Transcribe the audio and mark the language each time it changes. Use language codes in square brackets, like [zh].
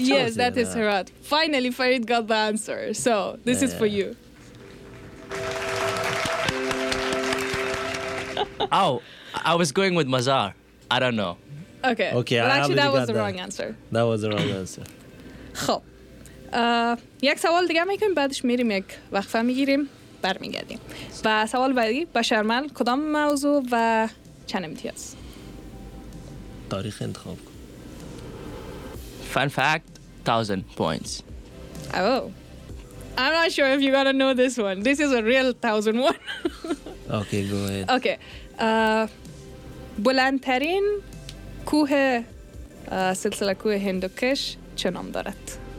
[en] Yeah, yes, that is Herat. Finally, Farid got the answer. So, this is for you. Oh, I was going with Mazar. I don't know. Okay. Okay, but I actually, that was the that. Wrong answer. That was the wrong answer. [fa] خب. یک سوال دیگه میکنیم بعدش میریم یک وقفه میگیریم برمیگردیم و سوال بعدی بشرمل کدام موضوع و چند امتیاز تاریخ انتخاب کن [en] Fun fact 1000 points Oh I'm not sure if you gotta know this one This is a real 1000 one Okay go ahead [fa] Okay بلندترین کوه سلسله کوه هندوکش چه نام دارد